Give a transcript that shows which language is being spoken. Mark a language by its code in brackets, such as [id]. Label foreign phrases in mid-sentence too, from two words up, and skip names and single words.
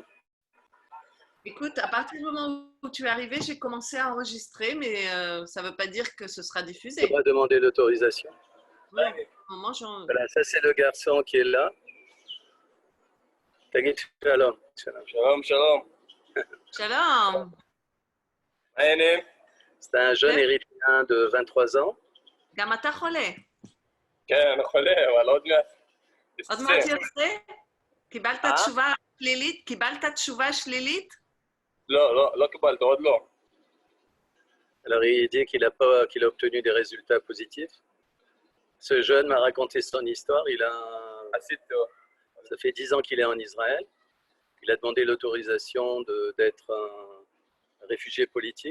[fr] Écoute, à partir du moment où tu es arrivé, j'ai commencé à enregistrer, mais ça ne veut pas dire que ce sera diffusé. On va demander l'autorisation. Oui, voilà, ça c'est le garçon qui est là. [he] תגיד שלום. שלום, שלום. Shalom. [fr] C'est un jeune Érythréen de 23 ans. [he] גם אתה חולה. כן, אני חולה, אבל עוד מעט. עוד מעט יוצא? קיבלת תשובה שלילית? קיבלת תשובה שלילית? לא קיבלת, עוד לא. [fr] Alors il dit qu'il a obtenu des résultats positifs. Ce jeune m'a raconté son histoire. Ça fait 10 ans qu'il est en Israël. Il a demandé l'autorisation d'être un réfugié politique.